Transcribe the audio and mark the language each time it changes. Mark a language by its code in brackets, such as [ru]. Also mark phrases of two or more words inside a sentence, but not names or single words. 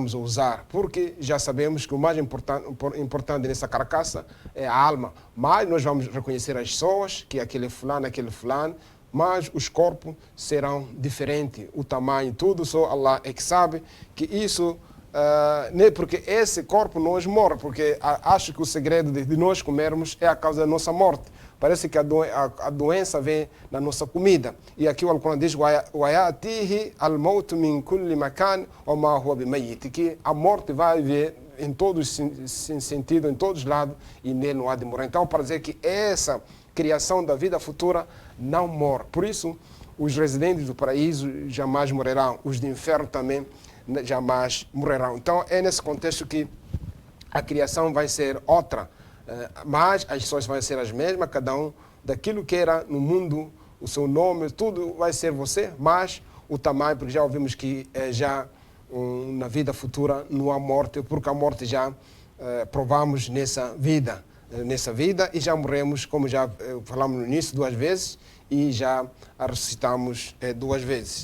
[pt] a usar, porque já sabemos que o mais importante nessa carcaça é a alma, mas nós vamos reconhecer as pessoas, que aquele fulano, mas os corpos serão diferentes, o tamanho, tudo, só Allah é que sabe que isso, porque esse corpo nós morre, porque acho que o segredo de nós comermos é a causa da nossa morte. Parece que a doença vem na nossa comida. E aqui o Alcorão diz [ar] وَيَأْتِيهِ الْمَوْتُ مِنْ كُلِّ مَكَانٍ وَمَا هُوَ بِمَيِّتٍ, [pt] que a morte vai vir em todos os sentidos, em todos os lados, e nele não há de morrer. Então, para dizer que essa criação da vida futura não morre. Por isso, os residentes do paraíso jamais morrerão, os do inferno também jamais morrerão. Então, é nesse contexto que a criação vai ser outra, Mas as pessoas vão ser as mesmas, cada um daquilo que era no mundo, o seu nome, tudo vai ser você, mas o tamanho, porque já ouvimos que já na vida futura não há morte, porque a morte já provamos nessa vida e já morremos, como já falamos no início, 2 vezes e já ressuscitamos 2 vezes.